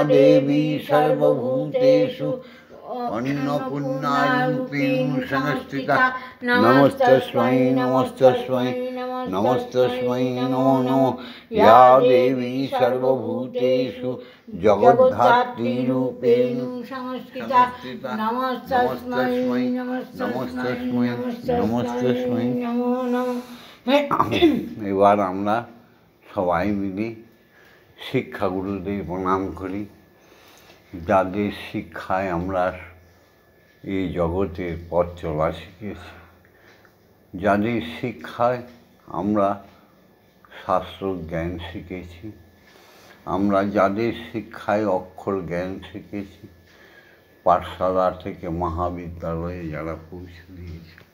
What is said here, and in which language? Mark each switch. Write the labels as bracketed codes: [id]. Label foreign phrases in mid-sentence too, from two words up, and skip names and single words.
[sa] या देवी सर्वभूतेषु अन्नपूर्णारूपेण संस्थिता नमस्तस्मै नमस्तस्मै नमस्तस्मै नमो नमो या देवी सर्वभूतेषु जगद्धात्रीरूपेण संस्थिता नमस्तस्मै नमस्तस्मै नमस्तस्मै নমো নমঃ। [bn] এবার আমরা সবাই মিলে শিক্ষাগুরুদের প্রণাম করি, যাদের শিক্ষায় আমরা এই জগতের পথ চলা শিখেছি, যাদের শিক্ষায় আমরা শাস্ত্র জ্ঞান শিখেছি, আমরা যাদের শিক্ষায় অক্ষর জ্ঞান শিখেছি, পাঠশালা থেকে মহাবিদ্যালয়ে যারা পৌঁছে দিয়েছি,